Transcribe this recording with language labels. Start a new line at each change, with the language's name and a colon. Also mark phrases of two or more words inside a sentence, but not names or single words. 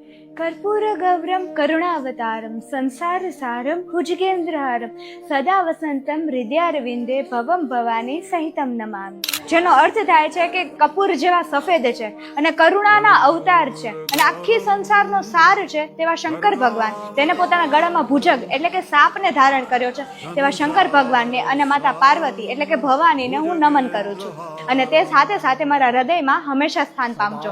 Sanskrit: कर्पूरगौरं करुणावतारं संसारसारं भुजगेन्द्रहारं सदा वसंतं हृदयारविंदे भवं भवानी सहितं नमामि।
Gujarati: જેનો અર્થ થાય છે કે કપૂર જેવા સફેદ છે અને કરુણાના અવતાર છે અને આખી સંસારનો સાર છે તેવા શંકર ભગવાન, તેને પોતાના ગળામાં ભુજગ એટલે કે સાપને ધારણ કર્યો છે તેવા શંકર ભગવાનને અને માતા પાર્વતી એટલે કે ભવાનીને હું નમન કરું છું અને તે સાથે સાથે મારા હૃદયમાં હંમેશા સ્થાન પામજો।